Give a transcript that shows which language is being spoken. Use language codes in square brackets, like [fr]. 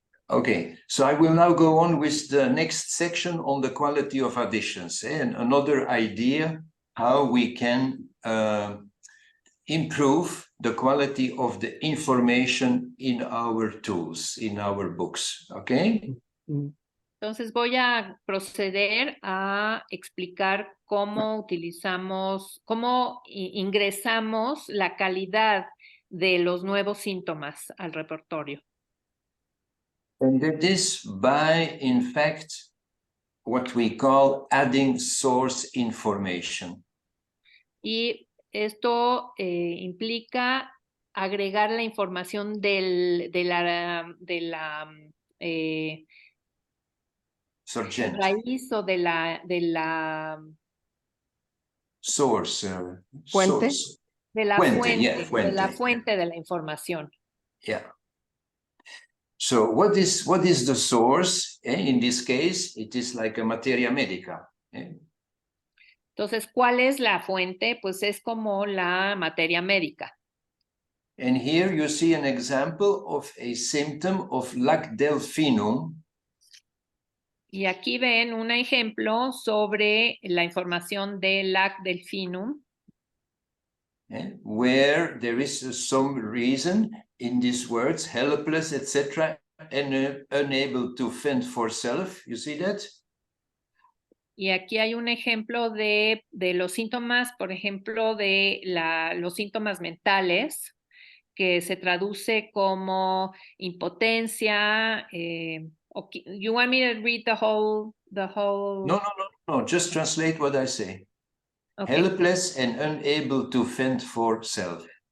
[en] Okay, so I will now go on with the next section on the quality of additions, and another idea how we can improve the quality of the information in our tools, in our books, okay? [es] Entonces voy a proceder a explicar cómo utilizamos, cómo ingresamos la calidad de los nuevos síntomas al repertorio. [en] And that is by, in fact, what we call adding source information. [es] Y esto implica agregar la información de la [en] Surgent. [es] raíz o de la [en] Source. [es] Fuente. [en] Source. [es] de la Fuente, [en] yeah, [es] de fuente. la fuente de la información. [en] Yeah. So what is the source? In this case, it is like a materia medica. [es] Entonces, ¿cuál es la fuente? Pues es como la materia médica. [en] And here you see an example of a symptom of lac delphinum. [es] Y aquí ven un ejemplo sobre la información de lac delphinum, [en] where there is some reason in these words, helpless, etc., and unable to fend for self. You see that? [es] y aquí hay un ejemplo de los síntomas, por ejemplo, de los síntomas mentales, que se traduce como impotencia. [en] You want me to read the whole? No, just translate what I say. Okay. Helpless and unable to fend for self.